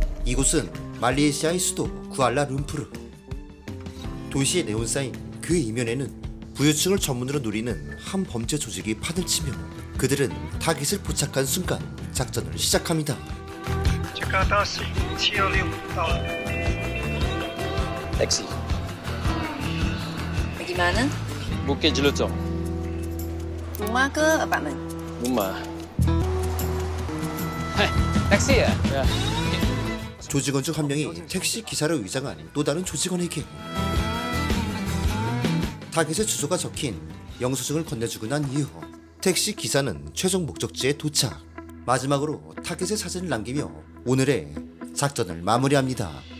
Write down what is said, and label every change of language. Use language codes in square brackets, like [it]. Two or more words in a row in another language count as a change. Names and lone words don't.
[ko] 이곳은 말레이시아의 수도 쿠알라룸푸르. 도시의 네온사인 그 이면에는 부유층을 전문으로 노리는 한 범죄 조직이 판을 치며 그들은 타깃을 포착한 순간 작전을 시작합니다. [ms] Taxi. Pergi mana? Bukit Jelutong. Rumah ke apartmen? Rumah. Hei, taxi ya? Ya. [ko] 조직원 중 한 명이 택시 기사로 위장한 또 다른 조직원에게 타깃의 주소가 적힌 영수증을 건네주고 난 이후 택시 기사는 최종 목적지에 도착. 마지막으로 타깃의 사진을 남기며 오늘의 작전을 마무리합니다.